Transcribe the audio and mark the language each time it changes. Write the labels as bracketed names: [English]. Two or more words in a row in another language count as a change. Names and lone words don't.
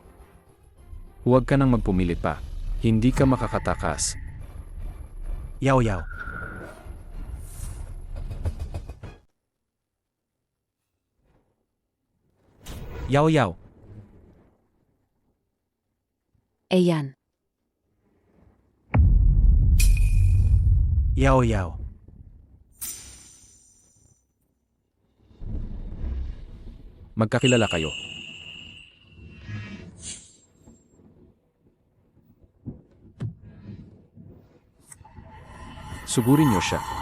[Filipino] Huwag ka nang magpumilit pa. Hindi ka makakatakas. Yao Yao. Yao Yao. Ayan. Yao Yao. Magkakilala kayo. Sugurin niyo siya.